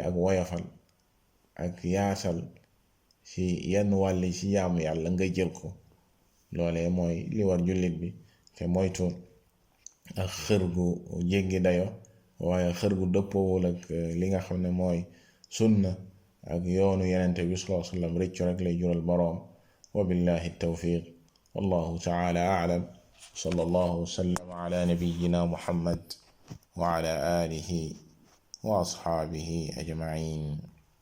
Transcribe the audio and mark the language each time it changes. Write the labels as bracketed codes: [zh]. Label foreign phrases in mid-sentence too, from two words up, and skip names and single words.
[wo] ak woyafal ak yaasal ci yenn wàlli ci yaamu yàlla nga jël ko loolee mooy li war jullit bi te moytu ak xër gu jéggi dayo waaye xër gu dëppoowul ak li nga xam ne mooy sunna ak yoonu yenente bi [ar] صلى الله عليه وسلم [wo] rëccu rek lay jural boroom [ar] وبالله التوفيق والله تعالى أعلم صلى الله وسلم على نبينا محمد وعلى آله وأصحابه أجمعين